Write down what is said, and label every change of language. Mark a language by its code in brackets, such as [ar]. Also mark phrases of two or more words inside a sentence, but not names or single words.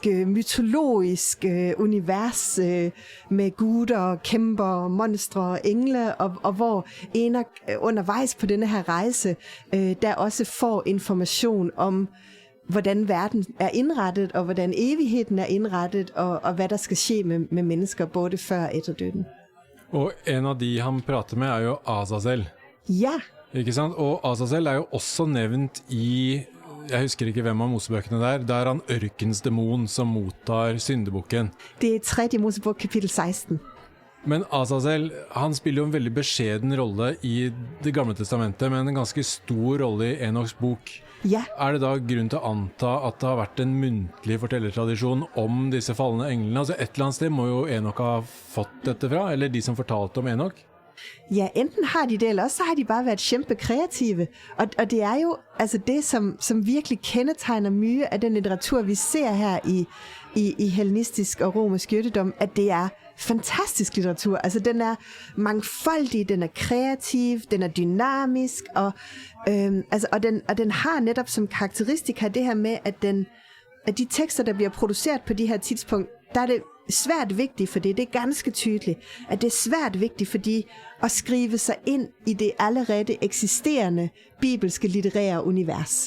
[da] mytologisk univers med guder, kæmper, monstre og engle, og hvor Enok undervejs på denne her rejse, der også får information om, hvordan verden er indrettet, og hvordan evigheden er indrettet, og hvad der skal ske med mennesker, både før og efter døden. [no] Og en av de han prater med er jo Azazel. Ja. Ikke sant? Og Azazel er jo også nevnt i, jeg husker ikke hvem av Mosebøkene der er han ørkensdemon som mottar syndebukken. Det er 3. Mosebok kapitel 16. Men Azazel, han spiller jo en veldig beskjeden rolle i det gamle testamentet, men en ganske stor rolle i Enoks bok. Ja. Er det da grunn til å anta at det har vært en muntlig fortellertradisjon om disse fallende englene? Altså et eller annet sted må jo Enok ha fått dette fra, eller de som fortalte om Enok? [da] Ja, enten har de det, eller også så har de bare været kæmpe kreative. Og det er jo altså det, som virkelig kendetegner mye af den litteratur, vi ser her i hellenistisk og romersk jødedom, at det er fantastisk litteratur. Altså den er mangfoldig, den er kreativ, den er dynamisk, og den har netop som karakteristika det her med, at de tekster, der bliver produceret på de her tidspunkt, der er det svært vigtigt, for det er ganske tydeligt, at det er svært vigtigt, fordi at skrive sig ind i det allerede eksisterende bibelske litterære univers.